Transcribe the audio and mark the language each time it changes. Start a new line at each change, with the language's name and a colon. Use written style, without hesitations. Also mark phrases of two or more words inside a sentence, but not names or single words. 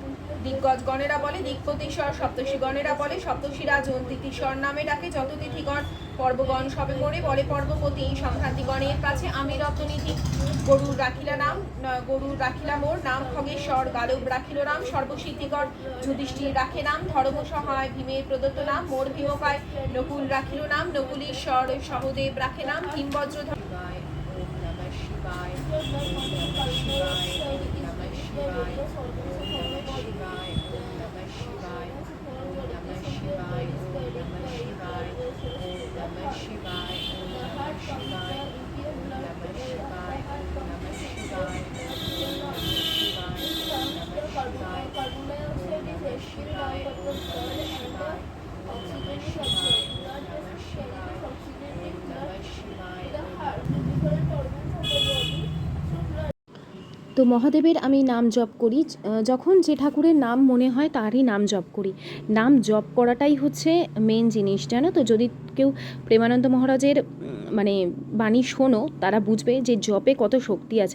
Bangla: দিগ্গজ গণেরা বলে দিকপতিশ্বর, সপ্তর্ষি গণেরা বলে সপ্তর্ষিরাজ তিথিশ্বর নামে ডাকে যত তিথিগণ, পর্বগণ সবে মোরে বলে পর্বপতি, সংক্রান্তি গণের কাছে আমি রত্ননিধি। গরুর রাখিলা নাম, গরুর রাখিলা মোর নাম খগেশ্বর, গালব রাখিল রাম সর্বসিদ্ধিকর, যুধিষ্ঠির রাখে নাম ধর্ম সহায়, ভীমের প্রদত্ত নাম মোর ভীমকায়, নকুল রাখিল নাম নকুলীশ্বর, সহদেব রাখে নাম ভীমবজ্রধর।
Sanskrit: ওম নমঃ শিবায়, ওম নমঃ শিবায়, ওম নমঃ শিবায়, ওম নমঃ শিবায়, ওম নমঃ শিবায়, ওম নমঃ শিবায়, ওম নমঃ শিবায়, ওম নমঃ শিবায়, ওম নমঃ শিবায়, ওম নমঃ শিবায়, ওম নমঃ শিবায়, ওম নমঃ শিবায়, ওম নমঃ শিবায়, ওম নমঃ শিবায়, ওম নমঃ শিবায়, ওম নমঃ শিবায়, ওম নমঃ শিবায়, ওম নমঃ শিবায়,
Bangla: তো মহাদেবের আমি নাম জপ করি, যখন যে ঠাকুরের নাম মনে হয় তারই নাম জপ করি। নাম জপ করাটাই হচ্ছে মেন জিনিস, জানো তো। যদি কেউ প্রেমানন্দ মহারাজের মানে বাণী শোনো, তারা বুঝবে যে জপে কত শক্তি আছে।